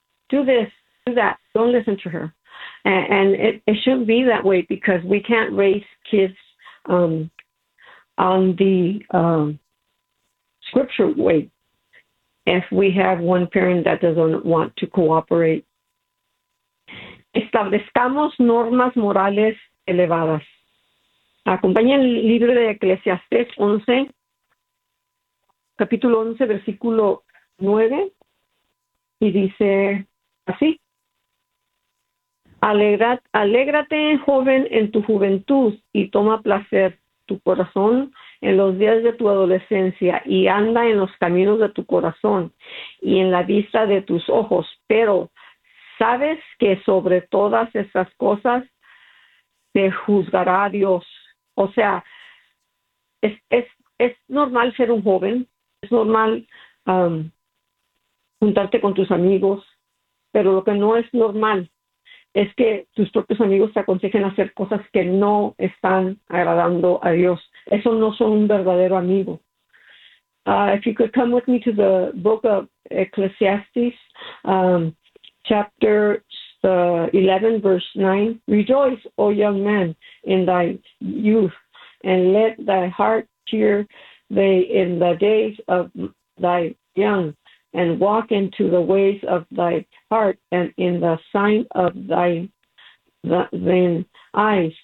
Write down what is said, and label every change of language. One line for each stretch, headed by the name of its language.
English: Do this, do that. Don't listen to her. And it shouldn't be that way, because we can't raise kids on the scripture way if we have one parent that doesn't want to cooperate.
Spanish: Establezcamos normas morales elevadas. Acompaña el libro de Eclesiastés 11, capítulo 11, versículo 9, y dice así. Alégrate, joven, en tu juventud, y toma placer tu corazón en los días de tu adolescencia, y anda en los caminos de tu corazón y en la vista de tus ojos. Pero sabes que sobre todas esas cosas te juzgará Dios. O sea, es normal ser un joven, es normal juntarte con tus amigos, pero lo que no es normal es que tus propios amigos te aconsejen hacer cosas que no están agradando a Dios. Eso no son un verdadero amigo.
English: If you could come with me to the book of Ecclesiastes, chapter 11, verse 9. Rejoice, O young man, in thy youth, and let thy heart cheer thee in the days of thy young, and walk into the ways of thy heart and in the sight of thine eyes.